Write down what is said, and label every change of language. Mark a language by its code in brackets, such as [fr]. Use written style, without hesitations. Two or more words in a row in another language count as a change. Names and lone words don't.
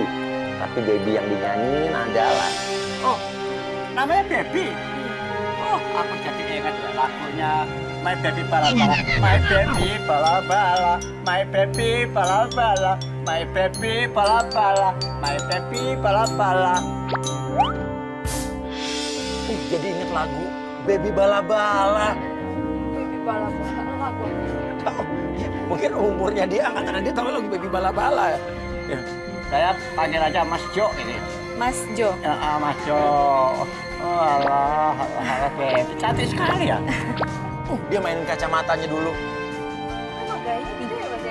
[id] Tapi Baby yang dinyanyiin adalah Oh, namanya Baby? Oh, aku jadi ingat ya lagunya My Baby Bala Bala. My Baby Bala Bala. My Baby Bala Bala. My baby bala-bala, my baby bala-bala. Jadi inget lagu Baby Bala-Bala. Baby bala-bala aku. Mungkin umurnya dia angkatan dia tahu lagu Baby Bala-Bala. Ya. Saya panggil aja Mas Jo ini. Mas Jo. Mas Jo. Oh alah, baby cantik sekali ya. Dia mainin kacamatanya dulu. Emang gayanya gitu ya Mas ya?